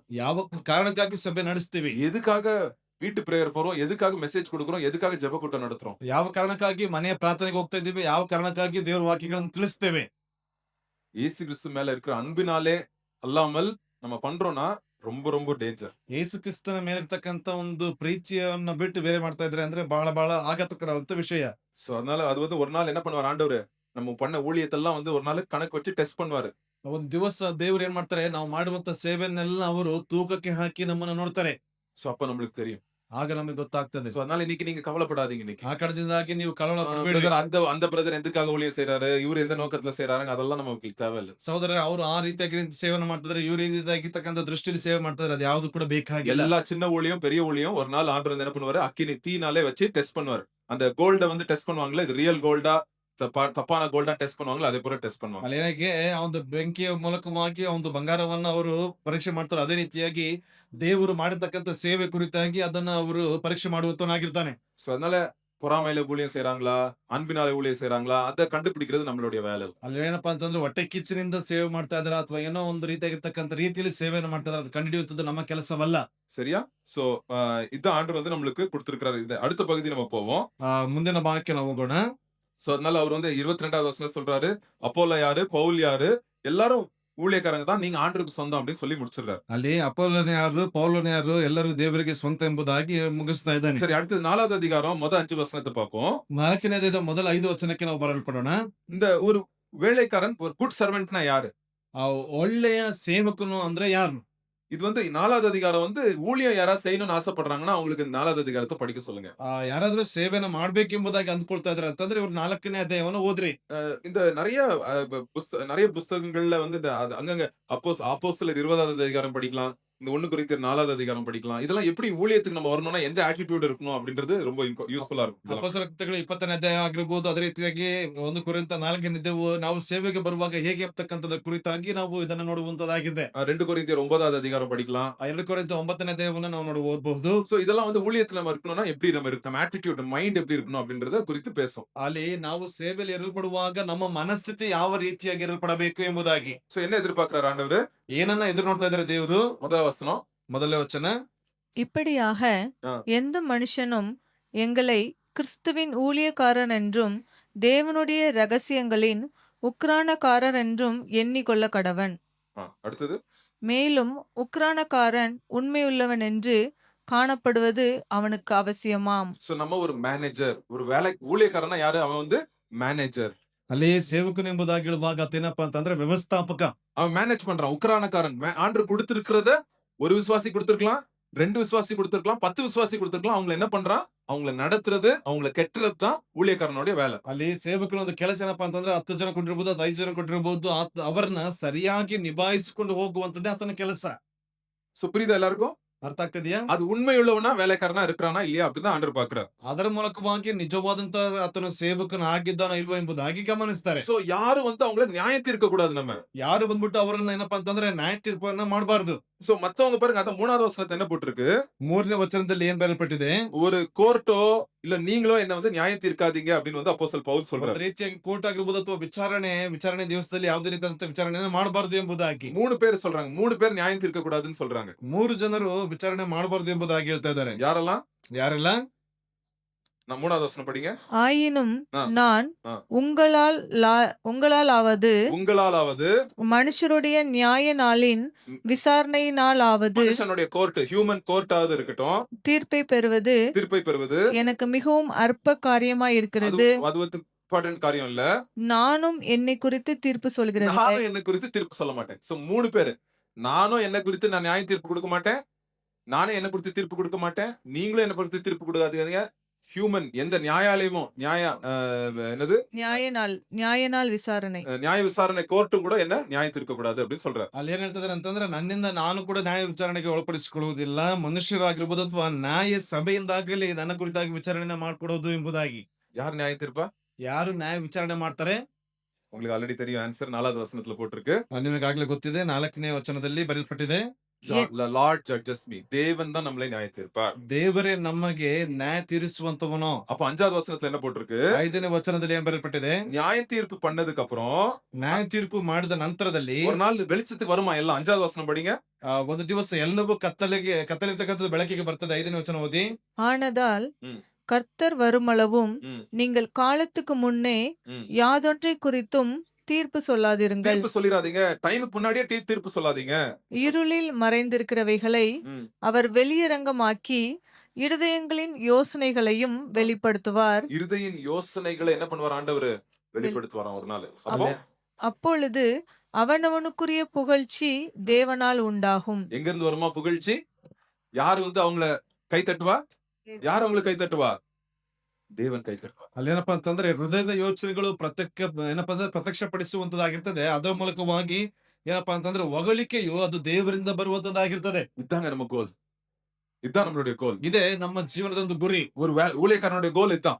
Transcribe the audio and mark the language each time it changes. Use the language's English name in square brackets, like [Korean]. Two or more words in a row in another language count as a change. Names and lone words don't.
[Kannada] ಯಾವ ಕಾರಣಕ್ಕಾಗಿ ಸಭೆ ನಡೆಸ್ತೀವಿ, [Tamil] எதுக்காக வீட்டு பிரேயர் போறோம், எதுக்காக மெசேஜ் கொடுக்குறோம், எதுக்காக ஜெப கூட்டம் நடத்துறோம், [Kannada] ಯಾವ ಕಾರಣಕ್ಕಾಗಿ ಮನೆಯ ಪ್ರಾರ್ಥನೆಗೆ ಹೋಗ್ತಾ ಇದ್ದೀವಿ, ಯಾವ ಕಾರಣಕ್ಕಾಗಿ ದೇವರ ವಾಕ್ಯಗಳನ್ನು ತಿಳಿಸ್ತೇವೆ. [Tamil] இயேசு கிறிஸ்து மேல இருக்கிற அன்பினாலே அல்லாமல் நம்ம பண்றோம்னா ரொம்ப ரொம்ப டேஞ்சர். [Kannada] ಯೇಸು ಕ್ರಿಸ್ತನ ಮೇಲಿರ್ತಕ್ಕಂಥ ಒಂದು ಪ್ರೀತಿಯನ್ನ ಬಿಟ್ಟು ಬೇರೆ ಮಾಡ್ತಾ ಇದ್ರೆ ಅಂದ್ರೆ ಬಹಳ ಬಹಳ ಆಘಾತಕರವಾದ ವಿಷಯ. [Tamil] சோ அதனால அது வந்து ஒரு நாள் என்ன பண்ணுவார் ஆண்டவர், நம்ம பண்ண ஊழியத்தெல்லாம் வந்து ஒரு நாள் கணக்கு வச்சு டெஸ்ட் பண்ணுவாரு. [Kannada] ಒಂದ್ ದಿವಸ ದೇವ್ರು ಏನ್ ಮಾಡ್ತಾರೆ, ನಾವು ಮಾಡುವಂತ ಸೇವೆಯನ್ನೆಲ್ಲ ಅವರು ತೂಕಕ್ಕೆ ಹಾಕಿ ನಮ್ಮನ್ನ ನೋಡ್ತಾರೆ. [Tamil] சோ அப்ப நம்மளுக்கு தெரியும். [Kannada] ಆಗ ನಮಗೆ ಗೊತ್ತಾಗ್ತದೆ. [Tamil] சோ அதனால இன்னைக்கு நீங்க கவலைப்படாதீங்க. இன்னைக்கு [Kannada] ಆ ಕಾರಣದಿಂದಾಗಿ ನೀವು ಕಳವಳ ಪಡಬೇಡಿ. brother, [Tamil] அந்த பிரதர் எதுக்காக ஊழியம் செய்றாரு, இவரு எந்த நோக்கத்துல செய்றாங்க, அதெல்லாம் நமக்கு தேவையில்ல. [Kannada] ಸಹೋದರ, ಅವರು ಆ ರೀತಿಯಾಗಿ ಸೇವೆನ ಮಾಡ್ತಿದ್ರೆ, ಇವ್ರ ರೀತಿಯಾಗಿರ್ತಕ್ಕಂಥ ದೃಷ್ಟಿಯಲ್ಲಿ ಸೇವೆ ಮಾಡ್ತಿದ್ರೆ, ಅದು ಯಾವ್ದು ಕೂಡ ಬೇಕಾಗಿಲ್ಲ. [Tamil] எல்லா சின்ன ஊழியம் பெரிய ஊழியம் ஒரு நாள் ஆண்டவர் என்ன பண்ணுவாரு, அக்கினி தீனாலே வச்சு டெஸ்ட் பண்ணுவாரு. அந்த கோல்ட வந்து டெஸ்ட் பண்ணுவாங்கல்ல, இது [English] real golda [Kannada] ತಪ್ಪಾನ ಗೋಲ್ಡ್ ಟೆಸ್ಟ್ [Tamil] பண்ணுவாங்களா, அதே போல ಟೆಸ್ಟ್ பண்ணுவாங்க. [Kannada] ಅಲ್ಲೇನಾಗೆ ಆ ಒಂದು ಬೆಂಕಿಯ ಮೂಲಕವಾಗಿ ಆ ಒಂದು ಬಂಗಾರವನ್ನ ಅವರು ಪರೀಕ್ಷೆ ಮಾಡ್ತಾರೆ. ಅದೇ ರೀತಿಯಾಗಿ ದೇವರು ಮಾಡಿರ್ತಕ್ಕಂಥ ಸೇವೆ ಕುರಿತಾಗಿ ಅದನ್ನ ಅವರು ಪರೀಕ್ಷೆ ಮಾಡುವಂತವನಾಗಿರ್ತಾನೆ. [Tamil] சோ அதனால பொறாமையில ஊழியம் செய்றாங்களா, அன்பினால ஊழியம் செய்றாங்களா, அதை கண்டுபிடிக்கிறது நம்மளுடைய வேலை. [Kannada] ಅಲ್ಲಿ ಏನಪ್ಪಾ ಅಂತಂದ್ರೆ ಹೊಟ್ಟೆ ಕಿಚ್ಚಿನಿಂದ ಸೇವೆ ಮಾಡ್ತಾ ಇದಾರೆ ಅಥವಾ ಏನೋ ಒಂದು ರೀತಿಯಾಗಿರ್ತಕ್ಕಂಥ ರೀತಿಯಲ್ಲಿ ಸೇವೆಯನ್ನು ಮಾಡ್ತಾ ಇದಾರೆ, ಅದು ಕಂಡುಹಿಡಿಯುವುದು ನಮ್ಮ ಕೆಲಸವಲ್ಲ. [Tamil] சரியா? சோ இதான் ஆண்டவர் வந்து நம்மளுக்கு கொடுத்திருக்கிறாரு. இது அடுத்த பகுதி நம்ம போவோம். [Kannada] ಮುಂದಿನ ಭಾಗಕ್ಕೆ ನಾವು ಹೋಗೋಣ. [Tamil] சோ அதனால அவர் வந்து 22வது வசனம் சொல்றாரு, அப்போலா யாரு, பவுல் யாரு, எல்லாரும் ஊழியக்காரங்க தான், நீங்க ஆண்டவருக்கு சொந்தம் அப்படின்னு சொல்லி முடிச்சிடுறாரு. [Kannada] ಅಲ್ಲಿ ಅಪೊಲ್ಲೋನೆ ಯಾರು, ಪೌಲೋನೆ ಯಾರು, ಎಲ್ಲರೂ ದೇವರಿಗೆ ಸ್ವಂತ ಎಂಬುದಾಗಿ ಮುಗಿಸ್ತಾ ಇದ್ದಾನೆ. [Tamil] சரி, அடுத்தது 4வது அதிகாரம் முதல் 5 வசனத்தை பார்ப்போம். [Kannada] 4ನೇ ಅಧ್ಯಾಯದ ಮೊದಲ 5 ವಚನಕ್ಕೆ ನಾವು ಬರಲ್ಪಡೋಣ. [Tamil] இந்த ஒரு வேலைக்காரன், ஒரு [English] good servantna [Tamil] யாரு? [Kannada] ಆ ಒಳ್ಳೆಯ ಸೇವಕನು ಅಂದ್ರೆ ಯಾರು? [Tamil] இது வந்து 4வது அதிகாரம் வந்து ஊழியம் யாராவது செய்யணும்னு ஆசைப்படுறாங்கன்னா அவங்களுக்கு இந்த 4வது அதிகாரத்தை படிக்க சொல்லுங்க. [Kannada] ಯಾರಾದ್ರೂ ಸೇವೆನ ಮಾಡ್ಬೇಕೆಂಬುದಾಗಿ ಅಂದ್ಕೊಳ್ತಾ ಇದಾರೆ ಅಂತಂದ್ರೆ ಇವ್ರು 4ನೇ ಅಧ್ಯಾಯವನ್ನು ಓದ್ರಿ. [Tamil] இந்த நிறைய புஸ்தகங்கள்ல வந்து இந்த அங்கங்க அப்போஸ்தலர் 20வது அதிகாரம் படிக்கலாம், இந்த 1 கொரிந்தியர் 4வது அதிகாரம் படிக்கலாம். இதெல்லாம் எப்படி ஊழியத்துக்கு நம்ம வரணும்னா எந்த ஆட்டிடியூட் இருக்கணும் அப்படின்றது ரொம்ப யூஸ்ஃபுல்லா இருக்கும். [Kannada] ಅಪೊಸ್ತಲರ ಕೃತ್ಯಗಳು 20ನೇ ಅಧ್ಯಾಯ ಆಗಿರ್ಬೋದು, ಅದೇ ರೀತಿಯಾಗಿ 1 ಕೊರಿಂಥ 4ನೇದೆವು ನಾವು ಸೇವೆಗೆ ಬರುವಾಗ ಹೇಗೆ ಅಂತಕ್ಕಂಥದ ಕುರಿತಾಗಿ ನಾವು ಇದನ್ನ ನೋಡುವಂತದಾಗಿದೆ. [Tamil] 2 கொரிந்தியர் 9வது அதிகாரம் படிக்கலாம். [Kannada] 2 ಕೊರಿಂಥ 9ನೇ ಅಧ್ಯಾಯವನ್ನು ನಾವು ಓದಬಹುದು. [Tamil] சோ இதெல்லாம் வந்து ஊழியத்துல நம்ம இருக்கணும்னா எப்படி நம்ம இருக்கணும், நம்ம [English] attitude mind [Tamil] எப்படி இருக்கணும் அப்படின்றத குறித்து பேசும். [Kannada] ಅಲ್ಲಿ ನಾವು ಸೇವೆಯಲ್ಲಿ ಇರಲ್ಪಡುವಾಗ ನಮ್ಮ ಮನಸ್ಥಿತಿ ಯಾವ ರೀತಿಯಾಗಿ ಇರಲ್ಪಡಬೇಕು ಎಂಬುದಾಗಿ. [Tamil] சோ என்ன எதிர்பார்க்கிறார் ஆண்டவர்? [Kannada] ಏನನ್ನ ಎದುರು ನೋಡ್ತಾ ಇದ್ದಾರೆ ದೇವರು? [Tamil] முதல் வசனம், [Kannada] ಮೊದಲನೇ ವಚನ. [Tamil] இப்படியாக எந்த மனுஷனும் எங்களை கிறிஸ்துவின் ஊழியக்காரன் என்றும் தேவனுடைய ரகசியங்களின் உக்ரானக்காரர் என்றும் எண்ணிக்கொள்ள கடவன். அடுத்தது, மேலும் உக்ரானக்காரன் உண்மையுள்ளவன் என்று காணப்படுவது அவனுக்கு அவசியமாம். சோ நம்ம ஒரு மேனேஜர், ஒரு வேலை ஊழியக்காரனா யாரு, அவன் வந்து மேனேஜர். [Kannada] ಅಲ್ಲಿ ಸೇವಕನು ಎಂಬುದಾಗಿ ಹೇಳುವಾಗ ಅದೇನಪ್ಪ ಅಂತಂದ್ರೆ ವ್ಯವಸ್ಥಾಪಕ. [Tamil] அவன் மேனேஜ் பண்றான், உக்ரானக்காரன். ஆண்டவர் கொடுத்திருக்கிறத ஒரு விசுவாசி கொடுத்திருக்கலாம், 2 விசுவாசி கொடுத்திருக்கலாம், 10 விசுவாசி கொடுத்திருக்கலாம். அவங்கள என்ன பண்றான்? அவங்கள நடத்துறது, அவங்கள கெட்டுறது தான் ஊழியக்காரனுடைய வேலை. [Kannada] ಅಲ್ಲಿ ಸೇವಕರ ಒಂದು ಕೆಲಸ ಏನಪ್ಪಾ ಅಂತಂದ್ರೆ 10 ಜನ ಕೊಟ್ಟಿರ್ಬೋದು, 5 ಜನ ಕೊಟ್ಟಿರ್ಬೋದು, ಅವರನ್ನ ಸರಿಯಾಗಿ ನಿಭಾಯಿಸಿಕೊಂಡು ಹೋಗುವಂತದ್ದೇ ಆತನ ಕೆಲಸ. [Tamil] சோ புரியுதா எல்லாருக்கும்? [Kannada] ಅರ್ಥ ಆಗ್ತದೆಯಾ? [Tamil] அது உண்மையுள்ளவனா வேலைக்காரனா இருக்கிறானா இல்லையா அப்படிதான் ஆண்டவர் பார்க்கிறார். [Kannada] ಅದರ ಮೂಲಕವಾಗಿ ನಿಜವಾದಂತ ಆತನ ಸೇವಕನ ಆಗಿದ್ದಾನ ಇಲ್ವಾ ಎಂಬುದಾಗಿ ಗಮನಿಸ್ತಾರೆ. [Tamil] சோ யாரும் வந்து அவங்கள நியாயம் தீர்க்க கூடாது நம்ம. [Kannada] ಯಾರು ಬಂದ್ಬಿಟ್ಟು ಅವರನ್ನ ಏನಪ್ಪಾ ಅಂತಂದ್ರೆ ನ್ಯಾಯ ತೀರ್ಪನ್ನ ಮಾಡಬಾರದು. [Tamil] சோ மத்தவங்க பாருங்க, அத 3வது வசனத்துல என்ன போட்டிருக்கு? [Kannada] 3ನೇ ವಚನದಲ್ಲಿ ಏನ್ ಬರೆಯಲ್ಪಟ್ಟಿದೆ? [Tamil] ஒரு கோர்ட்டோ இல்ல நீங்களோ என்ன வந்து நியாயம் தீர்க்காதீங்க அப்படின்னு வந்து அப்போஸ்தலன் பவுல் [Kannada] ಒಂದು [Tamil] சொல்றாரு. [Kannada] ರೀತಿಯಾಗಿ ಕೋರ್ಟ್ ಆಗಿರ್ಬೋದು ಅಥವಾ ವಿಚಾರಣೆ ದಿವಸದಲ್ಲಿ ಯಾವುದೇ ರೀತಿಯಾದಂತ ವಿಚಾರಣೆಯನ್ನು ಮಾಡಬಾರದು ಎಂಬುದಾಗಿ [Tamil] 3 பேர் சொல்றாங்க. 3 பேர் நியாயம் தீர்க்க கூடாதுன்னு சொல்றாங்க. [Kannada] 3 ಜನರು ವಿಚಾರಣೆ ಮಾಡಬಾರದು ಎಂಬುದಾಗಿ ಹೇಳ್ತಾ ಇದ್ದಾರೆ. [Tamil] யாரெல்லாம்? [Kannada] ಯಾರೆಲ್ಲ? [Tamil] நான் 3வது வசனம் படிங்க. ஆயினும் ஆ. நான் ஆ. உங்களாலாவது உங்களாலாவது மனுஷருடைய நியாய நாளின் விசாரணையினாலாவது மனுஷனுடைய கோர்ட், [English] human courtavathu [Tamil] இருக்கட்டும், தீர்ப்பை பெறுவது தீர்ப்பை பெறுவது எனக்கு மிகவும் அற்ப காரியமாய் அது இருக்கிறது. அது வந்து இம்பார்ட்டன்ட் காரியம் இல்ல. நானும் என்னை குறித்து தீர்ப்பு சொல்கிறது. நானும் என்ன குறித்து தீர்ப்பு சொல்ல மாட்டேன். சோ 3 பேரு. நானும் என்ன குறித்து நான் நியாய தீர்ப்பு கொடுக்க மாட்டேன். நானே என்ன குறித்து தீர்ப்பு கொடுக்க மாட்டேன். நீங்களும் என்ன குறித்து தீர்ப்பு கொடுக்காதீங்க. ஹியூமன் எந்த நியாயாலயமும் என்னது நியாய நாள் விசாரணை நியாய விசாரணை கோர்ட்டும் கூட என்ன நியாயம் தீர்க்க கூடாது அப்படின்னு சொல்றாரு. ಅಲ್ಲಿ ಏನ್ ಹೇಳ್ತಿದಾರೆ ಅಂತಂದ್ರೆ ನನ್ನಿಂದ ನಾನು ಕೂಡ ನ್ಯಾಯ ವಿಚಾರಣೆಗೆ ಒಳಪಡಿಸಿಕೊಳ್ಳುವುದಿಲ್ಲ, ಮನುಷ್ಯರಾಗಿರ್ಬೋದು ಅಥವಾ ನ್ಯಾಯ ಸಭೆಯಿಂದಾಗಲಿ ನನ್ನ ಕುರಿತಾಗಿ ವಿಚಾರಣೆ ಮಾಡ್ಕೊಡೋದು ಎಂಬುದಾಗಿ. யார் நியாயம் தீர்ப்பா? ಯಾರು ನ್ಯಾಯ ವಿಚಾರಣೆ ಮಾಡ್ತಾರೆ? உங்களுக்கு ஆல்ரெடி தெரியும் ஆன்சர். 4வது வசனத்துல போட்டிருக்கு. ನಿಮಗಾಗ್ಲೇ ಗೊತ್ತಿದೆ, 4ನೇ ವಚನದಲ್ಲಿ ಬರೆಯಲ್ಪಟ್ಟಿದೆ, [English] Lord judges me. [Tamil] தேவன் தான் நம்மளை நியாயம் தீர்ப்பார். [Kannada] ದೇವರೇ ನಮಗೆ ನ್ಯಾಯ ತೀರಿಸುವಂತವನು. [Tamil] அப்ப 5வது வசனத்துல என்ன போட்டிருக்கு? [Kannada] 5ನೇ ವಚನದಲ್ಲಿ ಏನ್ ಬರೆಯಲ್ಪಟ್ಟಿದೆ? [Tamil] நியாய தீர்ப்பு பண்ணதுக்கு அப்புறம் [Kannada] ನ್ಯಾಯ ತೀರ್ಪು ಮಾಡಿದ ನಂತರದಲ್ಲಿ [Tamil] ஒரு நாள் வெளிச்சத்துக்கு வருமா எல்லாம்? 5வது வசனம் படிங்க. [Kannada] ಒಂದು ದಿವಸ ಎಲ್ಲವೂ ಕತ್ತಲಿರ್ತಕ್ಕಂಥದ್ದು ಬೆಳಕಿಗೆ ಬರ್ತದೆ. 5ನೇ ವಚನ ಓದಿ. [Tamil] ஆனதால் ம். கர்த்தர் வருமளவும் ம். நீங்கள் காலத்துக்கு முன்னே ம். யாதொன்றை குறித்தும் தீர்ப்பு சொல்லாதிருங்கள். தீர்ப்பு சொல்லிராதீங்க. டைமுக்கு முன்னாடியே தீர்ப்பு சொல்லாதீங்க. இருளில் மறைந்திருக்கிறவைகளை ம். அவர் வெளியரங்கமாக்கி இருதயங்களின் யோசனைகளையும் வெளிப்படுத்துவார். இருதயின் யோசனைகளை என்ன பண்ணுவார் ஆண்டவர்? வெளிப்படுத்துவாராம் ஒரு நாள். அப்போ அப்பொழுது அவனவனுக்குரிய புகழ்ச்சி தேவனால் உண்டாகும். எங்க இருந்து வருமா புகழ்ச்சி? யாரு வந்து அவங்கள கை தட்டுவா? யார் அவங்களை கை தட்டுவா? தேவன் கை தட்டுவ. [Kannada] ಅಲ್ಲೇನಪ್ಪಾ ಅಂತಂದ್ರೆ ಹೃದಯದ ಯೋಚನೆಗಳು ಏನಪ್ಪಾ ಅಂದ್ರೆ ಪ್ರತ್ಯಕ್ಷಪಡಿಸುವಂತದ್ದಾಗಿರ್ತದೆ. ಅದರ ಮೂಲಕವಾಗಿ ಏನಪ್ಪಾ ಅಂತಂದ್ರೆ ಹೊಗಳಿಕೆಯು ಅದು ದೇವರಿಂದ ಬರುವಂತದ್ದಾಗಿರ್ತದೆ. [Tamil] இதாங்க நம்ம கோல். இதான் நம்மளுடைய கோல். [Kannada] ಇದೇ ನಮ್ಮ ಜೀವನದ ಒಂದು ಗುರಿ. [Tamil] ஒரு ஊழியக்காரனுடைய கோல் இதான்.